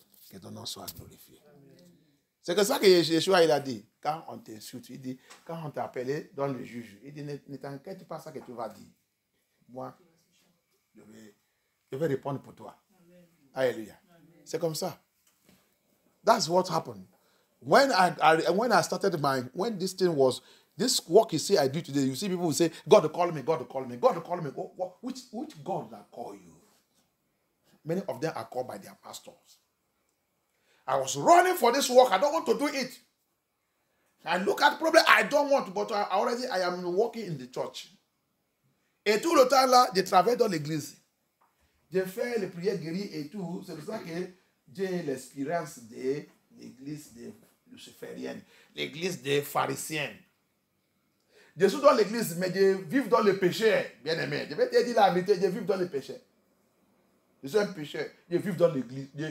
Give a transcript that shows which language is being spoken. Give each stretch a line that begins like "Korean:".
French: Que ton nom soit glorifié. C'est que ça que Yeshua il a dit. Quand on t'insulte, il dit, quand on t'a appelé dans le juge, il dit, ne t'inquiète pas ça que tu vas dire. Moi, je vais répondre pour toi. Amen. Alléluia. Amen. C'est comme ça.
English: That's what happened. When I started when this thing was, this work you see I do today, you see people who say, God call me, God call me, God call me. Which God that call you? Many of them are called by their pastors. I was running for this work. I don't want to do it. I look at the problem. I don't want to, but I am working in the church.
French: Et tout le temps là, je travaille dans l'église. J'ai fait les prières guéries et tout. C'est pour ça que j'ai l'expérience de l'église des lucifériennes, l'église des pharisiens. Je suis dans l'église, mais je vis dans le péché, bien aimé. Je vais te dire la vérité, je vis dans le péché. Je suis un pécheur. Je vis dans l'église.